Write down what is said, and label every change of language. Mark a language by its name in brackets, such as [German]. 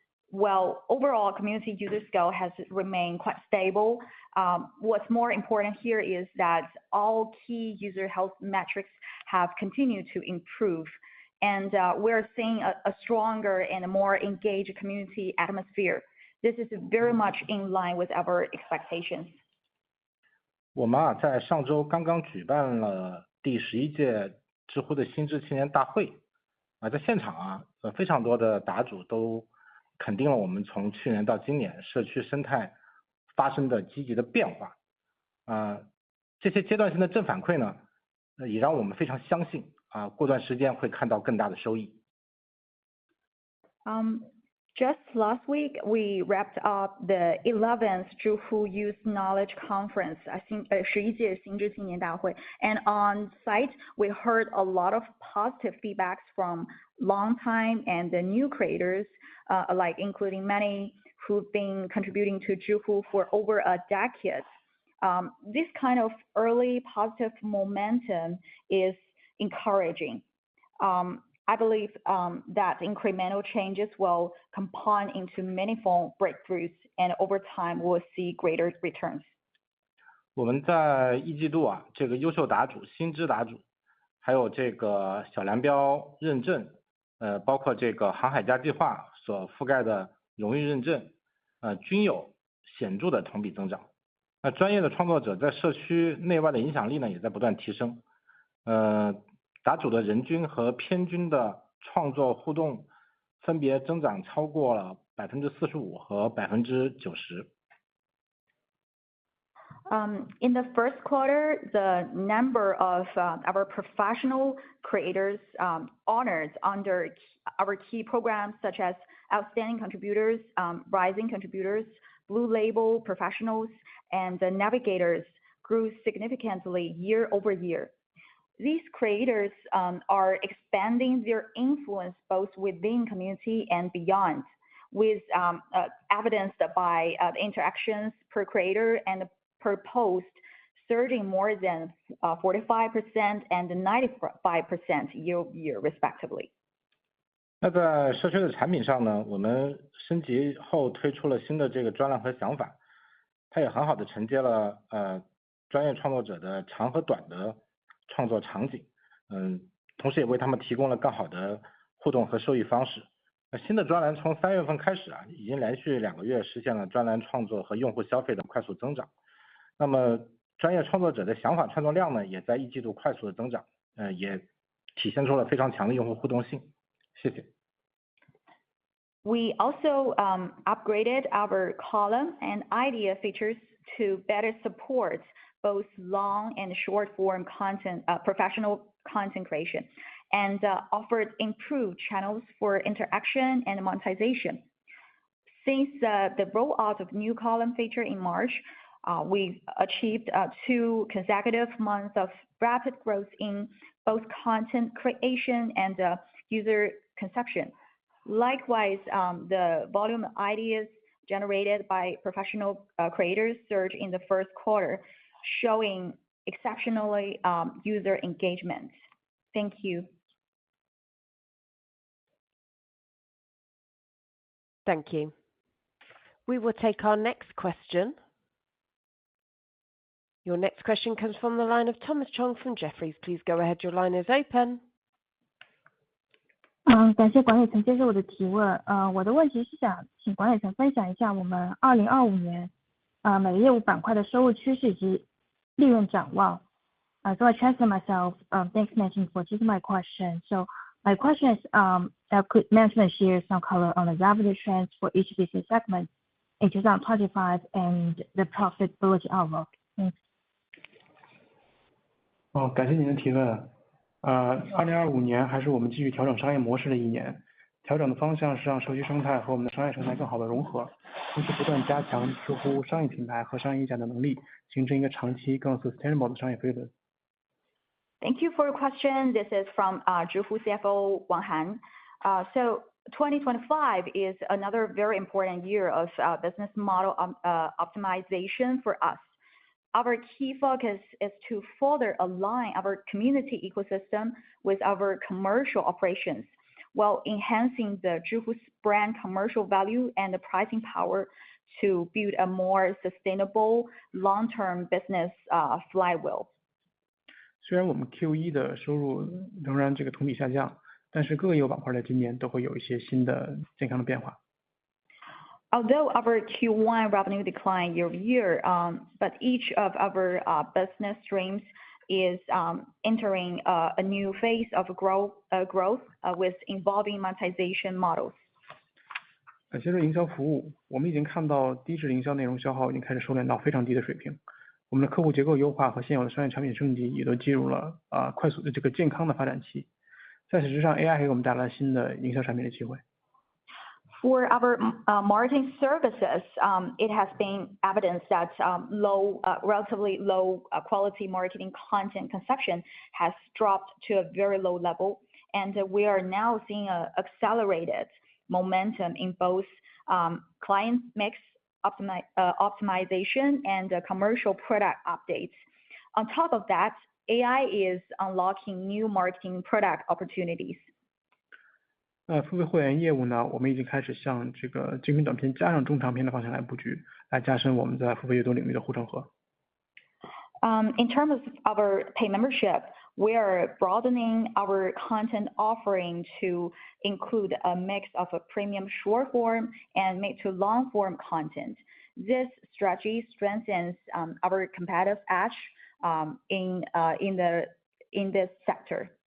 [English] While overall community user scale has remained quite stable, what's more important here is that all key user health metrics have continued to improve. And we're seeing a stronger and a more engaged community atmosphere. This is very much in line with our expectations. [Chinese] 我们在上周刚刚举办了第11届知乎的新知青年大会。在现场非常多的答主都肯定了我们从去年到今年社区生态发生的积极的变化。这些阶段性的正反馈呢，也让我们非常相信过段时间会看到更大的收益。 [English] Just last week, we wrapped up the 11th Zhihu Youth Knowledge Conference, [Chinese] 11届新知青年大会, [English] and on site, we heard a lot of positive feedbacks from long-time and the new creators, alike, including many who've been contributing to Zhihu for over a decade. This kind of early positive momentum is encouraging. I believe that incremental changes will compound into meaningful breakthroughs, and over time we'll see greater returns. [Chinese] 我们在一季度这个优秀答主、新知答主，还有这个小蓝标认证，包括这个航海家计划所覆盖的荣誉认证，均有显著的同比增长。那专业的创作者在社区内外的影响力呢，也在不断提升。答主的人均和偏均的创作互动分别增长超过了 45% 和 90%。 [English] In the first quarter, the number of our professional creators honored under our key programs such as Outstanding Contributors, Rising Contributors, Blue Label Professionals, and the Navigators grew significantly year over year. These creators are expanding their influence both within community and beyond, with evidenced by the interactions per creator and per post surging more than 45% and 95% year over year, respectively. [Chinese] 那在社区的产品上呢，我们升级后推出了新的这个专栏和想法，它也很好的承接了专业创作者的长和短的创作场景，同时也为他们提供了更好的互动和收益方式。新的专栏从3月份开始已经连续2个月实现了专栏创作和用户消费的快速增长。那么专业创作者的想法创作量呢，也在一季度快速的增长，也体现出了非常强的用户互动性。谢谢。 [English] We also upgraded our column and idea features to better support both long and short form content, professional content creation, and offered improved channels for interaction and monetization. Since the rollout of new column feature in March, we've achieved 2 consecutive months of rapid growth in both content creation and user consumption. Likewise, the volume of ideas generated by professional creators surged in the first quarter, showing exceptionally user engagement. Thank you. Thank you. We will take our next question. Your next question comes from the line of Thomas Chong from Jefferies. Please go ahead. Your line is open. [Chinese] 感谢管理层接受我的提问。我的问题是想请管理层分享一下我们2025年每个业务板块的收入趋势以及利润展望。 [English] So I translate myself. Thanks management for taking my question. So my question is, could management share some color on the revenue trends for each business segment in 2025 and the profitability outlook? Thanks. [Chinese] 感谢您的提问。 2025年还是我们继续调整商业模式的一年，调整的方向是让社区生态和我们的商业生态更好的融合，同时不断加强知乎商业品牌和商业议价的能力，形成一个长期更 [English] sustainable [Chinese] 的商业飞轮。 [English] Thank you for your question. This is from Zhihu CFO Wang Han. So 2025 is another very important year of business model optimization for us. Our key focus is to further align our community ecosystem with our commercial operations, while enhancing the Zhihu's brand commercial value and the pricing power to build a more sustainable long-term business flywheel. [Chinese] 虽然我们 Q1 的收入仍然同比下降，但是各个业务板块在今年都会有一些新的健康的变化。 [English] Although our Q1 revenue declined year over year, but each of our business streams is entering a new phase of growth with evolving monetization models. [Chinese] 接着营销服务，我们已经看到低质营销内容消耗已经开始收敛到非常低的水平，我们的客户结构优化和现有的商业产品升级也都进入了快速的健康的发展期。在此之上 ，AI 给我们带来新的营销产品的机会。 [English] For our marketing services, it has been evidence that relatively low quality marketing content consumption has dropped to a very low level, and we are now seeing an accelerated momentum in both client mix optimization and commercial product updates. On top of that, AI is unlocking new marketing product opportunities. [Chinese] 付费会员业务呢，我们已经开始向这个精品短片加上中长片的方向来布局，来加深我们在付费阅读领域的护城河。 [English] In terms of our pay membership, we are broadening our content offering to include a mix of a premium short form and mid to long form content. This strategy strengthens our competitive edge in this sector.